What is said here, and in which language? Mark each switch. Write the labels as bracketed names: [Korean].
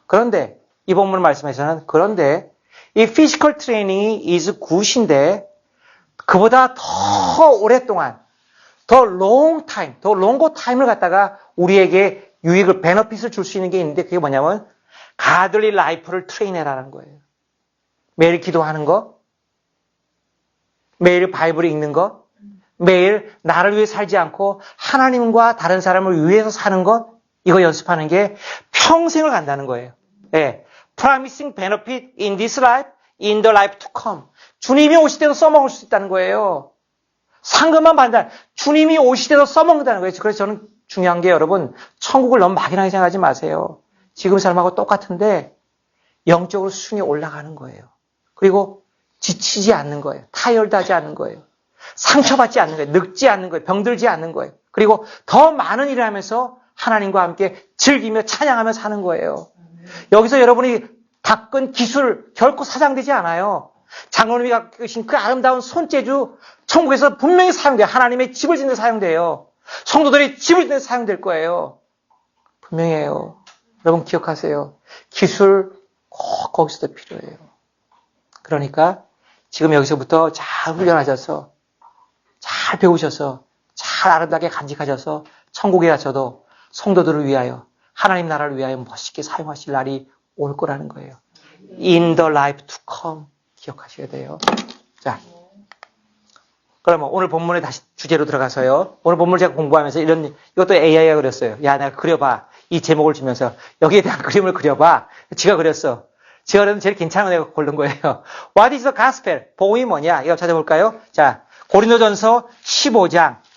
[Korean] 그런데 이 본문 말씀에서는 그런데 이 피지컬 트레이닝이 [English] is good [Korean] 인데 그보다 더 오랫동안 더 [English] long time, [Korean] 더 [English] longer time [Korean] 을 갖다가 우리에게 유익을, 베너핏을 줄 수 있는 게 있는데 그게 뭐냐면 가들리 라이프를 트레인해라는 거예요. 매일 기도하는 거, 매일 바이블을 읽는 거, 매일 나를 위해 살지 않고 하나님과 다른 사람을 위해서 사는 것, 이거 연습하는 게 평생을 간다는 거예요. 예. [English] Promising benefit in this life, in the life to come. [Korean] 주님이 오실 때도 써먹을 수 있다는 거예요. 상금만 받는다. 주님이 오실 때도 써먹는다는 거예요. 그래서 저는 중요한 게 여러분, 천국을 너무 막연하게 생각하지 마세요. 지금 삶하고 똑같은데 영적으로 수준이 올라가는 거예요. 그리고 지치지 않는 거예요. 타열하지 않는 거예요. 상처받지 않는 거예요. 늙지 않는 거예요. 병들지 않는 거예요. 그리고 더 많은 일을 하면서 하나님과 함께 즐기며 찬양하며 사는 거예요. 여기서 여러분이 닦은 기술 결코 사장되지 않아요. 장로님이 갖고 계신 그 아름다운 손재주 천국에서 분명히 사용돼요. 하나님의 집을 짓는 데 사용돼요. 성도들이 집을 짓는 데 사용될 거예요. 분명해요. 여러분 기억하세요. 기술 꼭 거기서도 필요해요. 그러니까 지금 여기서부터 잘 훈련하셔서 잘 배우셔서 잘 아름답게 간직하셔서 천국에 가셔도 성도들을 위하여 하나님 나라를 위하여 멋있게 사용하실 날이 올 거라는 거예요. [English] In the life to come [Korean] 기억하셔야 돼요. 자, 그러면 오늘 본문에 다시 주제로 들어가서요. 오늘 본문을 제가 공부하면서 이것도 AI가 그렸어요. 야, 내가 그려봐. 이 제목을 주면서 여기에 대한 그림을 그려봐. 지가 그렸어. 지가 그려도 제일 괜찮은 애가 고른 거예요. [English] What is the gospel? [Korean] 복음이 뭐냐? 이거 찾아볼까요? 자, 고린도전서 15장.